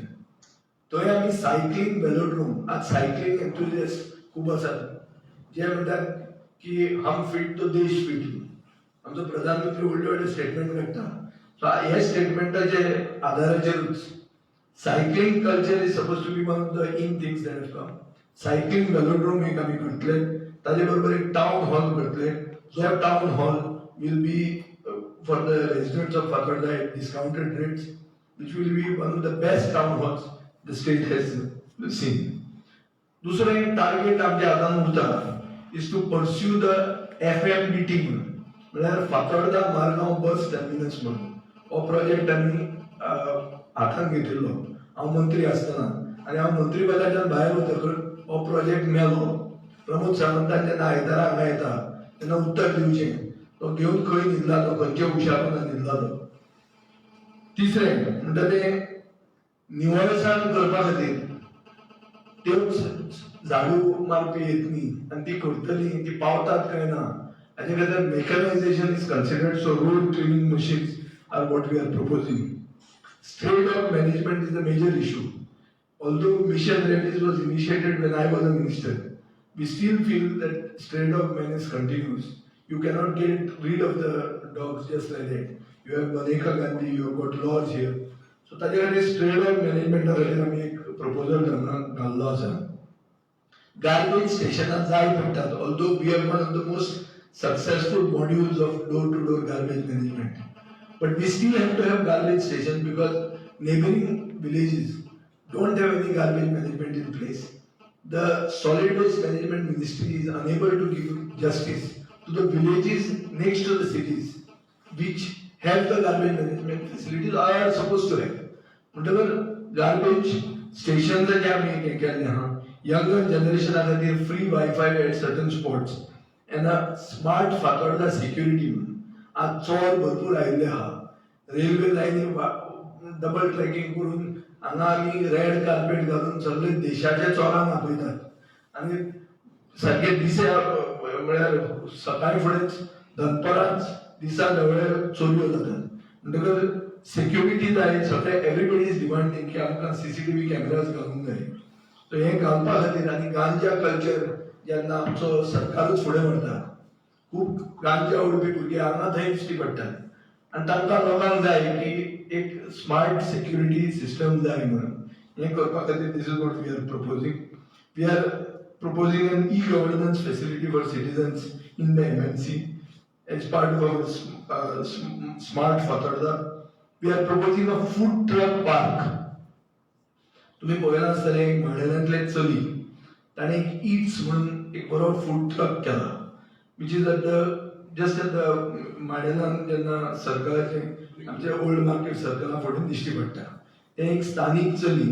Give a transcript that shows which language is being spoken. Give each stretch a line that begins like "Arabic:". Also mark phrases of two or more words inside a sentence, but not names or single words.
Konkani: थंय आमी
English: cycling velodrome,
Konkani: आज
English: cycling enthusiast
Konkani: खूब आसात जे म्हणटात की
Hindi: हम फिट तो देश फिट.
Konkani: आमचो प्रधानमंत्री व्हडले व्हडले स्टेटमेंट काडटा.
English: सो
Konkani: हे स्टेटमेंटाचे आदाराचेरूच
English: cycling culture is suppose to be one of the in things that have come. cycling velodrome
Konkani: एक आमी करतले, ताजे बरोबर एक
English: town hall
Konkani: करतले.
English: जो town hall will be for the residents of फातोर्डा at discounted rates, which will be one of the best town halls the state has seen.
Konkani: दुसरं एक टार्गेट आमच्या हातान उरता
English: is to pursue the FMBT
Konkani: म्हळ्यार फातोर्डा मारगांव
English: bus terminus
Konkani: म्हणून. हो प्रोजेक्ट आमी हातान घेतिल्लो हांव मंत्री आसतना आनी हांव मंत्री पदाच्यान भायर वतकच हो प्रोजेक्ट मेलो. प्रमोद सावंतान जेन्ना आयतारा हांगा येता तेन्ना उत्तर दिवचें तो घेवन खंय न्हिदलालो, खंयच्या हुशारपणान न्हिदलालो. तिसरें म्हणटा तें निवळसाण करपा खातीर त्योच झाडू मारपी येतनी आनी ती करतली ती पावतात काय ना हाजे खातीर
English: mechanization is considered. so road cleaning machines are what we are proposing. stray dog management is a major issue. although Mission Rabies was initiated when I was a minister, we still feel that stray dog menace continues. You cannot get rid of the dogs just like that. You have Maneka Gandhi, you have got laws here.
Konkani: So ताजे खातीर
English: stray dog management
Konkani: खातीर आमी एक प्रपोजल घाल्लो आसा.
English: Garbage stations
Konkani: जाय पडटात.
English: Although we have one of the most successful modules of door-to-door garbage management, but we still have to have garbage stations because neighboring villages don't have any garbage management in place. The solid waste management ministry is unable to give justice to the villages next to the cities which have the garbage management facilities or are supposed to have. Whatever garbage stations
Konkani: जे आमी हे केल्ले आहा,
English: younger generation खातीर free Wi-Fi at certain spots and a smart फातोर्डा security.
Konkani: आज चोर भरपूर आयिल्ले आहा. रेल्वे लायनी
English: double tracking
Konkani: करून हांगा आमी
English: red carpet
Konkani: घालून सगळे देशाच्या चोरांक आपयतात आनी सारखे दिसा म्हळ्यार सकाळी फुडेंच दनपारांच दिसा ढवळे चोरयो जातात. म्हणटकच सेक्युरिटी जाय. सगळे
English: everybody is demanding
Konkani: की आमकां
English: CCTV cameras
Konkani: घालूंक जाय. सो हें घालपा खातीर आनी गांजा कल्चर जेन्ना आमचो सरकारूच फुडें व्हरता, खूब गांजा उडोवपी भुरगे हांगा थंय दिश्टी पडटात आनी तांकां लोकांक जाय की एक
English: smart security system
Konkani: जाय म्हणून. हें करपा खातीर
English: this is what we are proposing. we are proposing an e-governance facility for citizens in the MNC as part of our smart Fatarda, we are proposing a food truck park.
Konkani: तुम्ही पळयला आसतले म्हाडेलांतले चली ताणें एक ईट्स म्हणून एक बरो
English: food truck
Konkani: केला
English: which is at the just at
Konkani: द म्हाडेलान जेन्ना सर्कलाचे आमचे
English: old market
Konkani: सर्कला फुडें दिश्टी पडटा तें एक स्थानीक चली